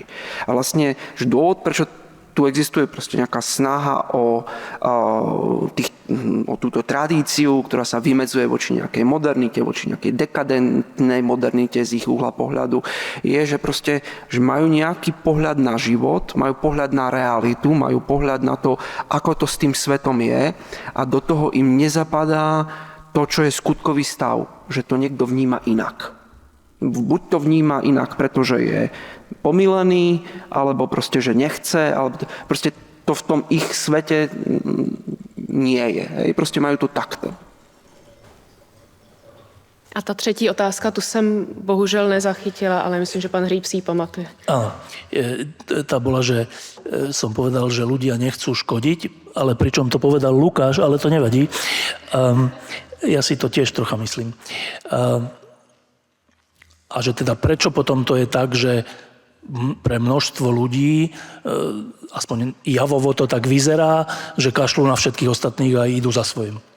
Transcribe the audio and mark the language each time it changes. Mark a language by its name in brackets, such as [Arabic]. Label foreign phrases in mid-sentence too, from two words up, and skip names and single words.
[Slovak] A vlastne, že dôvod, prečo tu existuje proste nejaká snaha o túto tradíciu, ktorá sa vymedzuje voči nejakej modernite, voči nejakej dekadentnej modernite z ich uhla pohľadu, je, že proste, že majú nejaký pohľad na život, majú pohľad na realitu, majú pohľad na to, ako to s tým svetom je a do toho im nezapadá to, čo je skutkový stav, že to niekto vníma inak. Buď to vníma inak, pretože je pomilený, alebo proste, že nechce, alebo proste to v tom ich svete nie je. Hej? Proste majú to takto. [Czech] A ta třetí otázka, tu jsem bohužel nezachytila, ale myslím, že pan Hříb si ji pamatuje. [Slovak] Áno, tá bola, že som povedal, že ľudia nechcú škodiť, ale pričom to povedal Lukáš, ale to nevadí. Ja si to tiež trocha myslím. A že teda prečo potom to je tak, že pre množstvo ľudí, aspoň javovo to tak vyzerá, že kašľú na všetkých ostatných a idú za svojím.